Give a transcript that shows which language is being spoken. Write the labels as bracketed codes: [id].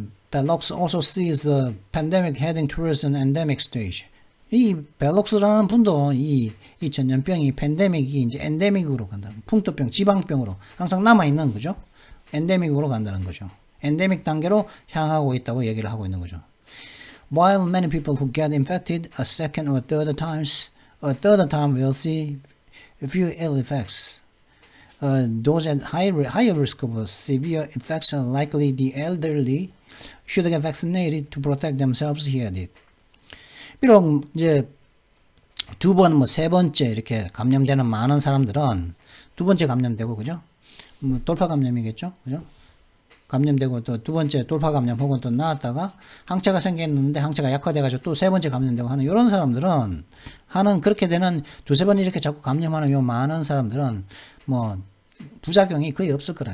[en] Bellocs also sees the pandemic heading towards an endemic stage. [ko] 이 벨록스라는 분도 이 전염병이 팬데믹이 이제 엔데믹으로 간다는 풍토병, 지방병으로 항상 남아 있는 거죠. 엔데믹으로 간다는 거죠. 엔데믹 단계로 향하고 있다고 얘기를 하고 있는 거죠. [en] while many people who get infected a second or third time will see few ill effects. Those at higher risk of severe effects are likely the elderly should get vaccinated to protect themselves, he added. [ko] 비록 이제 두 번, 뭐 세 번째 이렇게 감염되는 많은 사람들은 두 번째 감염되고, 그죠? 돌파 감염이겠죠? 그죠? 감염되고 또 두 번째 돌파 감염 혹은 또 나왔다가 항체가 생겼는데 항체가 약화돼가지고 또 세 번째 감염되고 하는 이런 사람들은 하는 그렇게 되는 두세 번 이렇게 자꾸 감염하는 요 많은 사람들은 뭐 부작용이 거의 없을 거라.